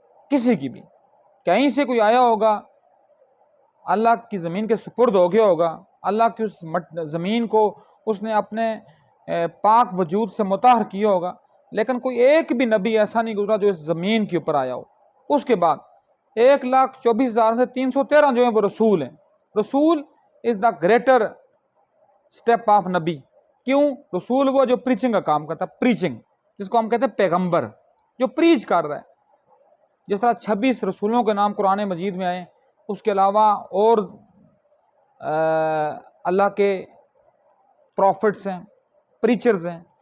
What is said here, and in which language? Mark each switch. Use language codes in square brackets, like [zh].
[ur] کسی کی بھی کہیں سے کوئی آیا ہوگا, اللہ کی زمین کے سپرد ہو گیا ہوگا, اللہ کی اس زمین کو اس نے اپنے پاک وجود سے مطہر کیا ہوگا, لیکن کوئی ایک بھی نبی ایسا نہیں گزرا جو اس زمین کے اوپر آیا ہو. اس کے بعد 1,24,000 سے 313 جو ہیں وہ رسول ہیں. [en] رسول is the greater step of نبی. [ur] کیوں؟ رسول وہ جو پریچنگ کا کام کرتا ہے, پریچنگ جس کو ہم کہتے ہیں پیغمبر, جو پریچ کر رہا ہے. جس طرح 26 رسولوں کے نام قرآن مجید میں آئے, اس کے علاوہ اور اللہ کے پروفٹس ہیں, پریچرز ہیں.